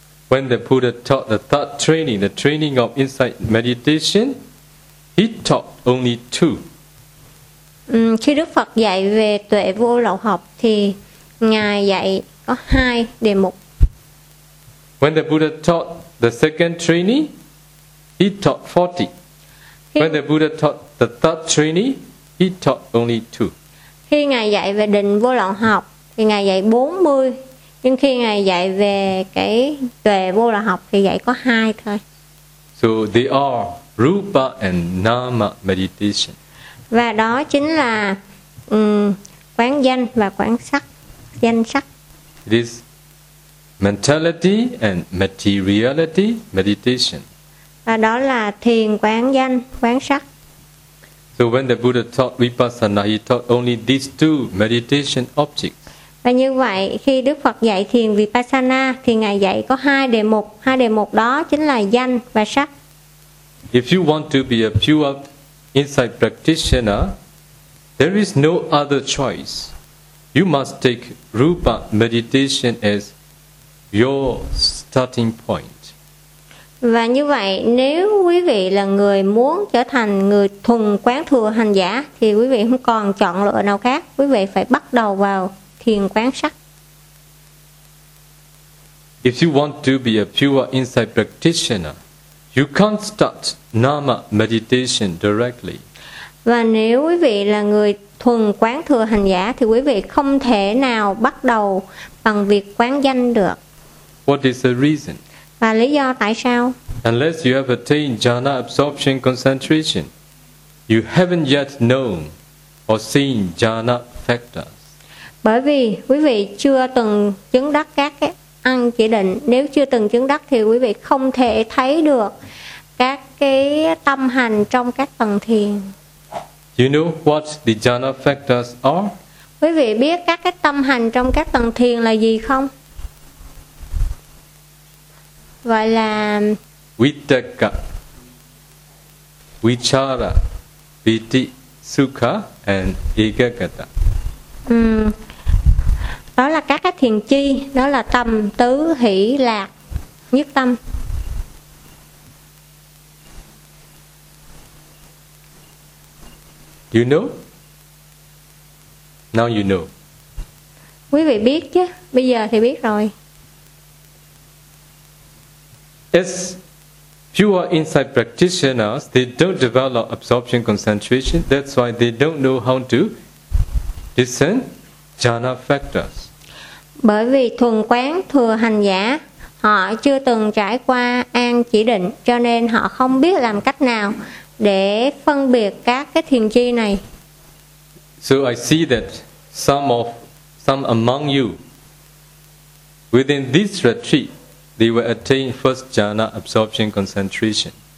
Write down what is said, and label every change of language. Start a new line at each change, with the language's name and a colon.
English: When the Buddha taught the training of insight meditation, he taught only two.
Vietnamese: Khi Đức Phật dạy về tuệ vô lậu học thì Ngài dạy có hai đề mục.
English: When the Buddha taught the second training, he taught 40. When the Buddha taught the third training, he taught only two.
Vietnamese: Khi Ngài dạy về định vô lậu học thì Ngài dạy 40. Nhưng khi Ngài dạy về cái tuệ vô lậu học thì dạy có hai thôi.
English: So they are rupa and nama meditation.
Vietnamese: Và đó chính là quán danh và quán sắc, danh sắc.
English: It is mentality and materiality meditation.
Vietnamese: Và đó là thiền quán danh, quán sắc.
English: So when the Buddha taught Vipassana, he taught only these two meditation objects.
Vietnamese: Và như vậy, khi Đức Phật dạy thiền Vipassana, thì Ngài dạy có hai đề mục. Hai đề mục đó chính là danh và sắc.
English: If you want to be a pure insight practitioner, there is no other choice. You must take rupa meditation as your starting point.
Vietnamese: Và như vậy, nếu quý vị là người muốn trở thành người thuần quán thừa hành giả, thì quý vị không còn chọn lựa nào khác. Quý vị phải bắt đầu vào thiền quán sắc.
English: If you want to be a pure insight practitioner, you can't start nama meditation directly.
Vietnamese: Và nếu quý vị là người thuần quán thừa hành giả thì quý vị không thể nào bắt đầu bằng việc quán danh được.
English: What is the reason?
Vietnamese: Và lý do tại sao?
English: Unless you have attained jhana absorption concentration, you haven't yet known or seen jhana factors.
Vietnamese: Bởi vì quý vị chưa từng chứng đắc các cái ăn chỉ định. Nếu chưa từng chứng đắc thì quý vị không thể thấy được các cái tâm hành trong các tầng thiền.
English: You know what the jhana factors are?
Vietnamese: Quý vị biết các cái tâm hành trong các tầng thiền là gì không? Gọi là
Pali: Vitakka, Vichara, Viti, Sukha and Ekagata.
Vietnamese: Đó là các cái thiền chi, đó là tâm tứ hỷ lạc nhất tâm.
English: You know? Now you know.
Vietnamese: Quý vị biết chứ, bây giờ thì biết rồi.
English: As pure insight practitioners, they don't develop absorption concentration, that's why they don't know how to discern jhana factors.
Vietnamese: Bởi vì thuần quán thừa hành giả, họ chưa từng trải qua an chỉ định, cho nên họ không biết làm cách nào để phân biệt các cái thiền chi này.
English: So I see that some among you within this retreat, they will attain first jhana absorption concentration.